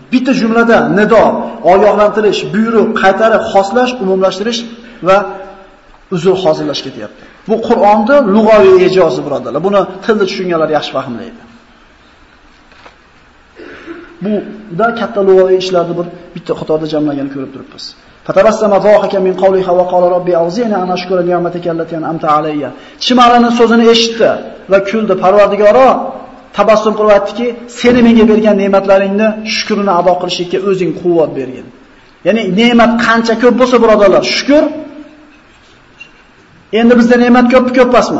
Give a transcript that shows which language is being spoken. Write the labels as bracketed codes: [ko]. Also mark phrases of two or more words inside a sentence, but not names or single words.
[uz] Bitta jumlada nido, ogohlantirish, buyruq, qaytarib, xoslash, umumlashtirish va uzr hozirlash ketyapti. Bu Qur'onda lug'aviy e'jozi birodarlar. Buni tilda tushunganlar yaxshi fahmlaydi. Bu da katta lug'aviy ishlarni bitta qatorda jamlanganini ko'rib turibmiz. [ar] فتبسم ضاحكا من قولها وقال رب أوزعني أن أشكر نعمتك التي أنعمت علي. [uz] Chimalaning so'zini eshitdi va kuldi. Parvardigoro tabassum qilib aytdiki, seni menga bergan ne'matlaringni shukrini ado qilishga o'zing quvvat bergin. Ya'ni ne'mat qancha ko'p bo'lsa birodarlar, shukr. Endi bizda ne'mat ko'p emasmi?